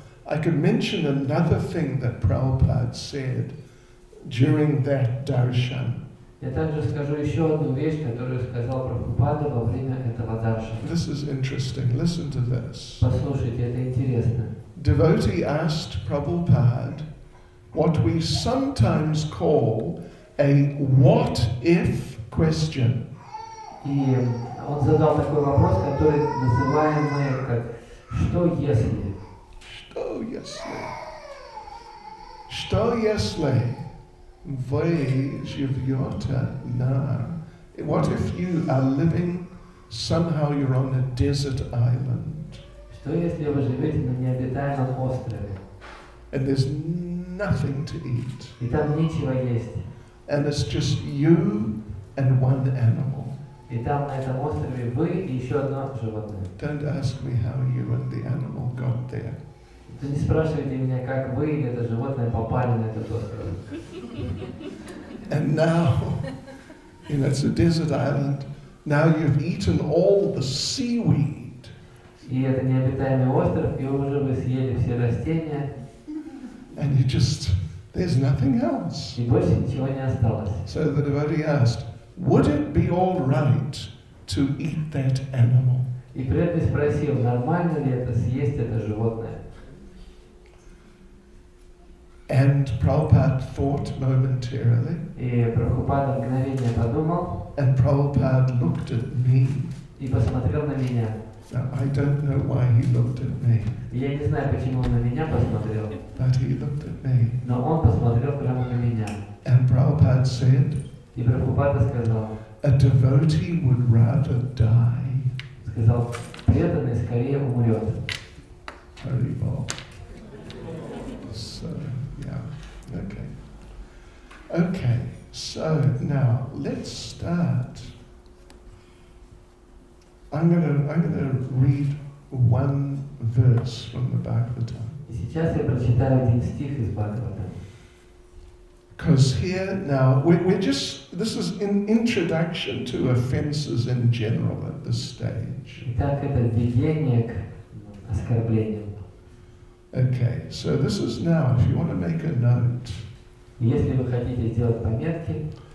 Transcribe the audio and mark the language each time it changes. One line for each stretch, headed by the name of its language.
English: I could mention another thing that Prabhupada said during that darshan.
Russian: Я также скажу еще одну вещь, которую сказал Прабхупада во время этого даршана.
English: This is interesting. Listen to this.
Russian: Послушайте, это интересно.
English: Devotee asked Prabhupada what we sometimes call a what-if question.
Russian: И он задал такой вопрос, который называемый как «что если?». Что если? Что если вы живете на...
English: What if you are living, somehow you're on a desert island,
Russian: Что если вы живете на необитаемом острове,
English: and there's nothing to eat,
Russian: и там нечего есть,
English: and it's just you and one animal?
Russian: и там на этом острове вы и еще одно животное.
English: Don't ask me how you and the animal got there.
Russian: То не спрашивайте меня, как вы или это животное попали на этот остров.
English: And now, it's a desert island. Now you've eaten all the seaweed.
Russian: И это необитаемый остров, и уже вы съели все растения,
English: And there's nothing else.
Russian: и больше ничего не осталось.
English: So the devotee asked, would it be all right to eat that animal?
Russian: И преданный спросил, нормально ли это съесть это животное.
English: And Prabhupada thought momentarily,
Russian: И Прабхупада мгновение подумал
English: and Prabhupada looked at me.
Russian: и посмотрел на меня.
English: Now, I don't know why he looked at me,
Russian: Я не знаю, почему он на меня посмотрел,
English: but he looked at me.
Russian: но он посмотрел прямо на меня.
English: And Prabhupada said,
Russian: И Прабхупада сказал,
English: a devotee would rather die.
Russian: сказал, преданный скорее умрет.
English: Haribol. So, yeah, okay. Okay, so now let's start. I'm gonna read one verse from the Bhagavatam.
Russian: И сейчас я прочитаю один стих из Бхагавата.
English: Because here now, this is an introduction to offences in general at this stage.
Russian: Итак, это введение к оскорблениям.
English: Okay, so this is now, if you want to make a note,
Russian: Если вы хотите сделать пометки,